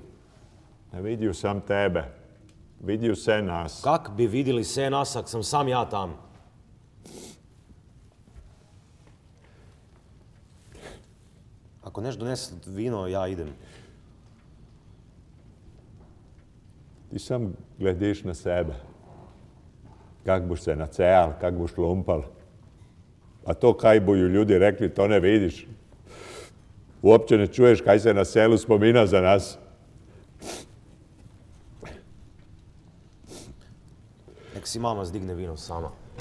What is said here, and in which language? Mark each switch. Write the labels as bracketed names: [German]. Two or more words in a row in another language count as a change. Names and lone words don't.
[Croatian] Ne vidiju sam tebe. Vidiju se nas. Kak bi vidjeli se nas ak sam sam ja tam? Ako neš donesi vino, ja idem. Ti sam glediš na sebe. Kak boš se nacejal, kak boš lumpal. A to kaj boju ljudi rekli, to ne vidiš. Uopće ne čuješ kaj se na selu spomina za nas. Nek si mama zdigne vino sama.